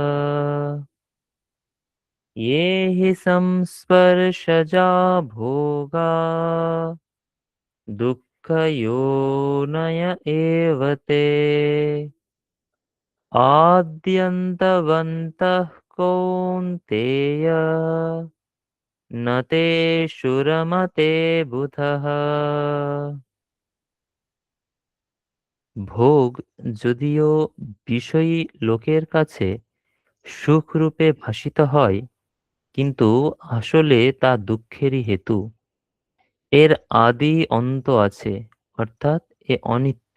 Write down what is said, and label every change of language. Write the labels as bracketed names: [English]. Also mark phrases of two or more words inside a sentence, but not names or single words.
[Sanskrit] ये हि संस्पर्शजा भोगा दुःखयोनय एव ते आद्यन्तवन्तः कौन्तेय न तेषु रमते बुधः। [Bangla] ভোগ যদিও বিষয়ী লোকের কাছে সুখরূপে ভাসিত হয়, কিন্তু আসলে তা দুঃখেরই হেতু। এর আদি অন্ত আছে, অর্থাৎ এ অনিত্য।